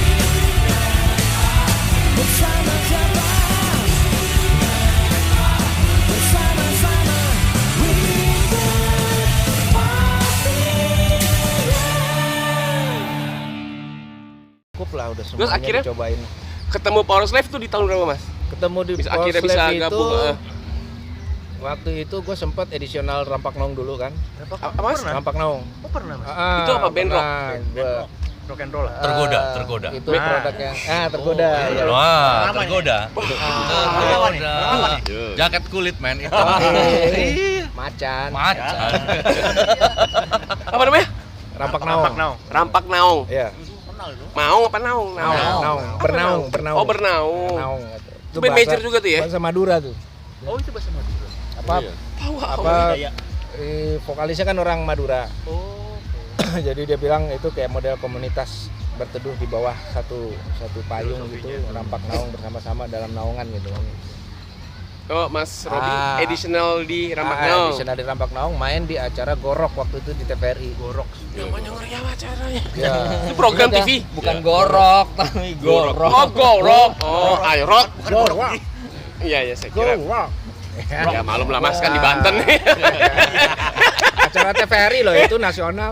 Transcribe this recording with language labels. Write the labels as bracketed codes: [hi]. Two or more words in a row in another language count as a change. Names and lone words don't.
[id] Cukup lah udah Terus semuanya akhirnya dicobain. Ketemu Power Slave tuh di tahun berapa, Mas? Ketemu di Bisa akhirnya bisa Slave itu gabung. waktu itu gue sempat edisional Rampak Naung dulu kan. Apa, Mas? Pernah? Rampak Naung. Oh pernah mas? Itu apa, band rock? Gua, [en] Rock and roll lah. [id] Tergoda. Itu produknya. Tergoda. ya. Wah, Apa nih? tergoda. Apa nih? Yo. Jaket kulit men itu. Macan. Macan. Apa namanya? Rampak Naung. Rampak Naung. Rampak Naung. Iya. Maung apa Naung? Naung. Bernaung. Oh, Bernaung. Bernaung. Itu band major juga tuh ya? Bahasa Madura tuh. Oh itu bahasa Madura. Apa? Iya. Apa? Vokalisnya kan orang Madura. Oh. Jadi dia bilang itu kayak model komunitas berteduh di bawah satu payung gitu, Rampak Naung bersama-sama dalam naungan gitu. Oh, Mas Robi additional di Rampak Naung. Edisional di Rampak Naung main di acara Gorok waktu itu di TVRI. Gorok. Namanya ngeri apa acaranya? Ya. Itu program Iya, TV. Bukan gorok, tapi gorok. Oh, Gorok. Oh, ayo rock. Gorok. Iya, saya kira. Gorok. Ya malum lah Mas kan di Banten nih. Acara TVRI loh itu nasional.